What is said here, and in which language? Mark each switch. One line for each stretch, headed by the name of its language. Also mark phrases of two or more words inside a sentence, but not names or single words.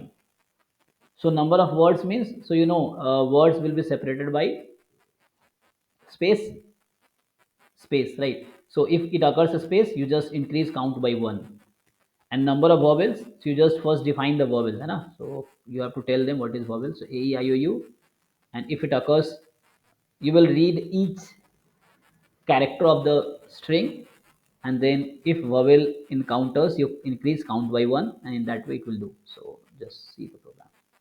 English: So number of words means, so words will be separated by space, right? So if it occurs a space, you just increase count by 1. And number of vowels, so you just first define the vowels, so you have to tell them what is vowel. So a, e, I, o, u. And if it occurs, you will read each character of the string, and then if vowel encounters, you increase count by 1, and in that way it will do. So just see the program.